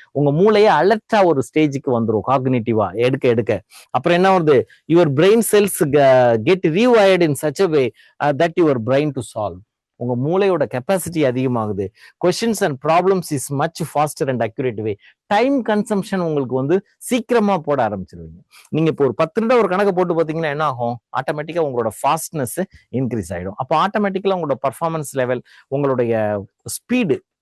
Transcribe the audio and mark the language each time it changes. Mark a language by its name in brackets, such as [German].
[Tamil] உங்க மூளையை அலர்ட்டா ஒரு ஸ்டேஜுக்கு வந்துடும் காக்னிட்டிவா எடுக்க எடுக்க. அப்புறம் என்ன வருது, [English] your brain cells get rewired in such a way that your brain to solve. [Tamil] உங்க மூளையோட கெப்பாசிட்டி அதிகமாகுது. [English] Questions and problems is much faster and accurate way. Time consumption [Tamil] உங்களுக்கு வந்து சீக்கிரமா போட ஆரம்பிச்சிருவீங்க. நீங்க இப்போ ஒரு 10 நிமிடம் ஒரு கணக்கு போட்டு பார்த்தீங்கன்னா என்ன ஆகும், ஆட்டோமேட்டிக்கா உங்களோட ஃபாஸ்ட்னஸ் இன்க்ரீஸ் ஆயிடும். அப்போ ஆட்டோமேட்டிக்கலா உங்களோட பர்ஃபார்மன்ஸ் லெவல், உங்களுடைய ஸ்பீடு